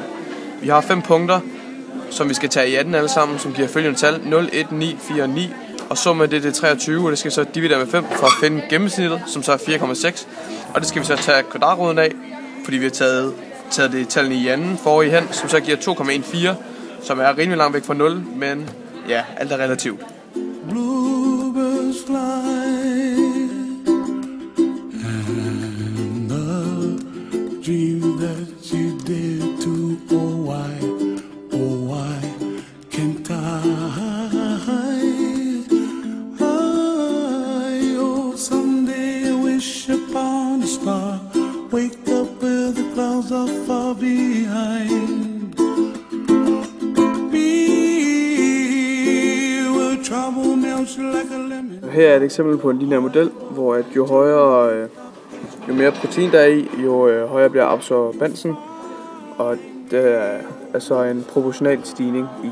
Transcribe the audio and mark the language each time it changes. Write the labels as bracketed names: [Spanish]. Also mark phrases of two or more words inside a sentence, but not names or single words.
[Danish] Vi har 5 punkter, som vi skal tage i 18 alle sammen, som giver følgende tal 0, 1, 9, 4, 9. Og summen af det er 23, og det skal så dividere med 5 for at finde gennemsnittet, som så er 4,6. Og det skal vi så tage kvadratroden af, fordi vi har taget det tallene i anden forrige hen, som så giver 2,14, som er rimelig langt væk fra 0, men ja, alt er relativt. [English] Bluebirds fly and the dream that you did to why can't I someday wish upon a star, wake up where the clouds are far behind. [Danish] Her er et eksempel på en lineær model, hvor at jo mere protein der er i, jo højere bliver absorbansen, og det er så en proportional stigning i.